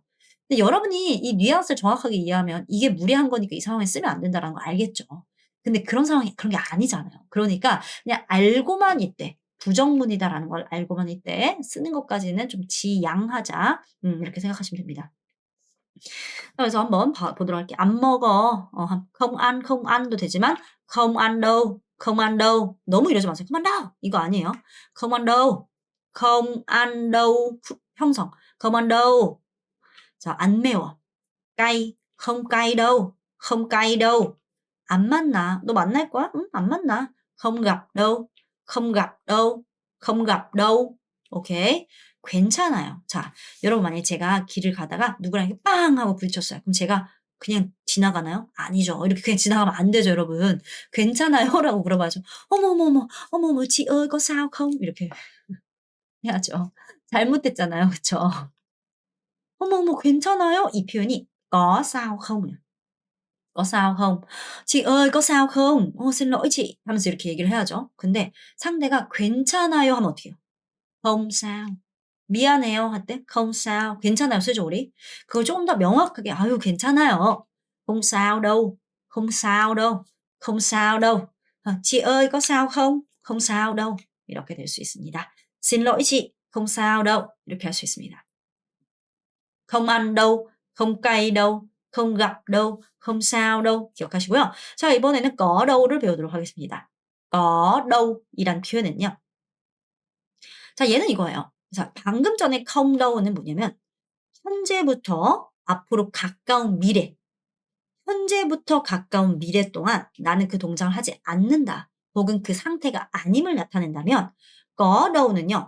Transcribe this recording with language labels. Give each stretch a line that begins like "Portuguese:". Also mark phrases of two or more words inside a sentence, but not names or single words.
Korean: 근데 여러분이 이 뉘앙스를 정확하게 이해하면 '이게 무례한 거니까 이 상황에 쓰면 안 된다.'라는 걸 알겠죠. 근데 그런 상황이 그런 게 아니잖아요. 그러니까 그냥 알고만 있되 '부정문이다.'라는 걸 알고만 있되 쓰는 것까지는 좀 지양하자. 이렇게 생각하시면 됩니다. 그래서 한번 보도록 할게요. 안 먹어.
Vietnamese: không ăn
Korean: 도 되지만
Vietnamese: không ăn đâu.
Korean: 너무 이러지 마세요.
Vietnamese: không ăn đâu.
Korean: 이거 아니에요.
Vietnamese: không ăn đâu. không ăn đâu. 형성. không ăn đâu.
Korean: 자, 안 매워. cay.
Vietnamese: không cay đâu. không cay đâu.
Korean: 안 만나. 너 만날 거야? 응, 안 만나.
Vietnamese: không gặp đâu. không gặp đâu. không gặp đâu.
Korean: 오케이. 괜찮아요. 자, 여러분 만약에 제가 길을 가다가 누구랑 이렇게 빵 하고 부딪혔어요. 그럼 제가 그냥 지나가나요? 아니죠. 이렇게 그냥 지나가면 안 되죠, 여러분. 괜찮아요?라고 물어봐야죠. 어머, 어머, 어머, 어머, 어머,
Vietnamese: chị ơi có sao không?
Korean: 이렇게 해야죠. 잘못됐잖아요. 그쵸? 어머, 어머, 괜찮아요? 이 표현이
Vietnamese: có sao không? "Có sao không?" "Chị ơi, có sao không? xin lỗi chị."
Korean: 하면서 이렇게 얘기를 해야죠. 근데 상대가 "괜찮아요." 하면 어떻게 해요?
Vietnamese: "không sao."
Korean: 미안해요 할 때
Vietnamese: "không sao."
Korean: 괜찮아요 쓰죠 우리. 그걸 쪼금 더 명확하게 "아유 괜찮아요."
Vietnamese: "Không sao đâu." "Không sao đâu." "Không sao đâu." "Chị ơi có sao không?" "Không sao đâu."
Korean: 이렇게 될 수 있습니다.
Vietnamese: "Xin lỗi chị." "Không sao đâu."
Korean: 이렇게 할 수 있습니다.
Vietnamese: "Không ăn đâu." "Không cay đâu." "Không gặp đâu." "Không sao đâu."
Korean: 기억하시고요. 자, 이번에는
Vietnamese: có đâu
Korean: 를 배우도록 하겠습니다.
Vietnamese: có đâu
Korean: 이란 표현은요. 자, 얘는 이거예요. 자, 방금 전에
Vietnamese: không dou
Korean: 는 뭐냐면 현재부터 앞으로 가까운 미래, 현재부터 가까운 미래 동안 나는 그 동작을 하지 않는다. 혹은 그 상태가 아님을 나타낸다면
Vietnamese: có dou
Korean: 는요.